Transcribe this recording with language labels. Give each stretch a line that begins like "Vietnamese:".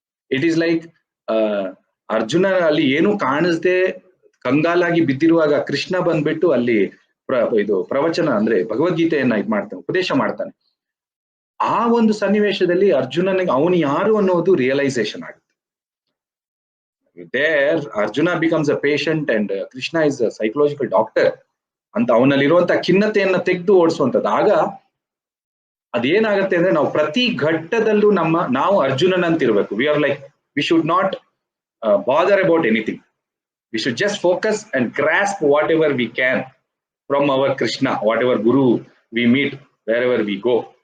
English: it is like
Kannada: Arjuna ಅಲ್ಲಿ ಏನು ಕಾಣಿಸ್ದೆ ಕಂಗಾಲಾಗಿ ಬಿದ್ದಿರುವಾಗ ಕೃಷ್ಣ ಬಂದ್ಬಿಟ್ಟು ಅಲ್ಲಿ ಇದು ಪ್ರವಚನ ಅಂದ್ರೆ ಭಗವದ್ಗೀತೆಯನ್ನ ಇದು ಮಾಡ್ತಾನೆ, ಉಪದೇಶ ಮಾಡ್ತಾನೆ. ಆ ಒಂದು ಸನ್ನಿವೇಶದಲ್ಲಿ ಅರ್ಜುನನಿಗೆ ಅವನು ಯಾರು ಅನ್ನೋದು ರಿಯಲೈಸೇಷನ್ ಆಗುತ್ತೆ.
English: There Arjuna becomes a patient and Krishna is a psychological doctor
Kannada: ಅಂತ ಅವನಲ್ಲಿರುವಂತ ಖಿನ್ನತೆಯನ್ನ ತೆಗೆದು ಓಡಿಸುವಂತದ್ದು. ಆಗ ಅದೇನಾಗತ್ತೆ ಅಂದ್ರೆ, ನಾವು ಪ್ರತಿ ಘಟ್ಟದಲ್ಲೂ ನಾವು ಅರ್ಜುನನಂತಿರ್ಬೇಕು.
English: We are like, we should not bother about anything. We should just focus and grasp whatever we can from our Krishna, whatever guru we meet, wherever we go.